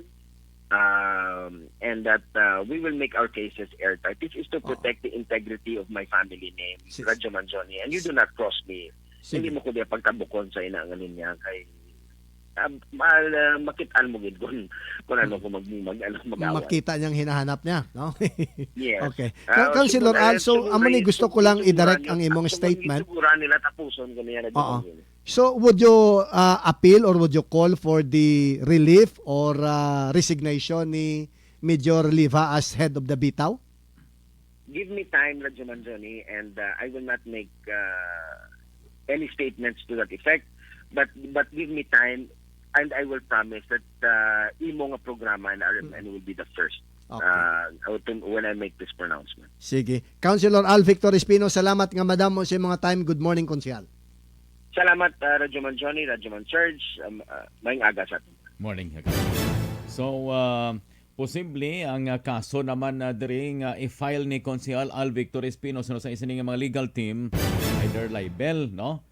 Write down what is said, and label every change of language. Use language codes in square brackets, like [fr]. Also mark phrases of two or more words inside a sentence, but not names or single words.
[en] And that we will make our cases airtight. This is to protect the integrity of my family name, Radyo Manjoni. And you do not cross me. [hil] Hindi mo ko diya pagtabukon sa inaanganin niya kay makitaan mo gid kung ano ko mag-away. Makita niyang hinahanap niya, no? [en] Yes. Okay. [hil] Councilor Al, so amo ni gusto ko lang i-direct ang imong statement. Siguro nila tapuson ko niya Oo. [en] So would you appeal or would you call for the relief or resignation ni Major Liva as head of the Bitaw? Give me time, Radyo Manjoni, and I will not make any statements to that effect. But give me time, and I will promise that [hil] imo nga programa na [en] RMN will be the first when I make this pronouncement. [hil] Sige. Councilor Al Victor Espino, salamat nga madam mo sa mga time. [en] Good morning, Konsyal. [hil] Salamat, Radyo Manjoni, Radyo Man Serge. Maayong aga sa atin. [en] Morning. [hil] So, posible ang kaso naman na diri nga i-file ni Konsehal Al Victor Espino sa isa ning mga legal team, either libel, no?